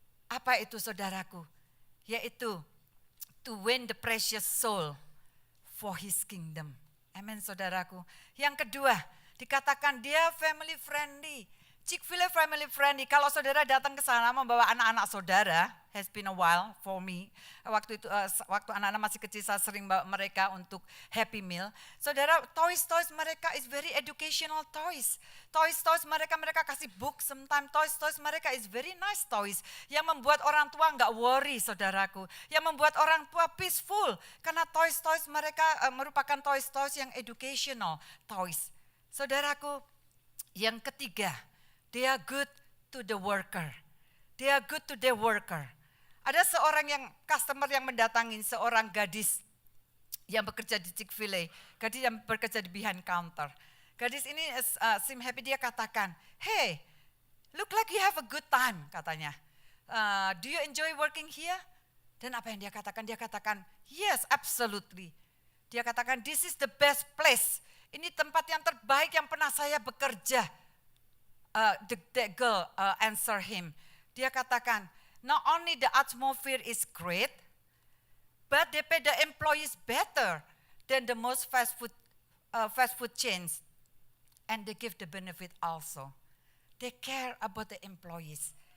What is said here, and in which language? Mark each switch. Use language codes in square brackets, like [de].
[id] Apa itu saudaraku? Yaitu [en] to win the precious soul for His kingdom. [id] Amen saudaraku. Yang kedua, dikatakan dia [en] family friendly. Chick-fil-A family friendly. [id] Kalau saudara datang ke sana membawa anak-anak saudara, [en] has been a while for me. [id] Waktu itu, waktu anak-anak masih kecil saya sering bawa mereka untuk Happy Meal. [en] Saudara, toys mereka is very educational toys. Toys [id] mereka kasih [en] book, sometimes toys mereka is very nice toys. [id] Yang membuat orang tua enggak worry saudaraku. Yang membuat orang tua peaceful. Karena toys mereka merupakan toys yang [en] educational toys. [id] Saudaraku, Yang ketiga, [en] they are good to the worker. They are good to their worker. [id] Ada seorang customer yang mendatangi seorang gadis yang bekerja di Chick-fil-A, gadis yang bekerja di behind counter. Gadis ini [en] seem happy, [id] dia katakan, [en] hey, look like you have a good time, [id] katanya. [en] Do you enjoy working here? [id] Dan apa yang dia katakan? Dia katakan, [en] yes, absolutely. Dia katakan, this is the best place. [id] Ini tempat yang terbaik yang pernah saya bekerja. [en] The girl answer him. [id] Dia katakan, [en] not only the atmosphere is great, but they pay the employees better than the most fast food chains. And they give the benefit also. They care about the employees.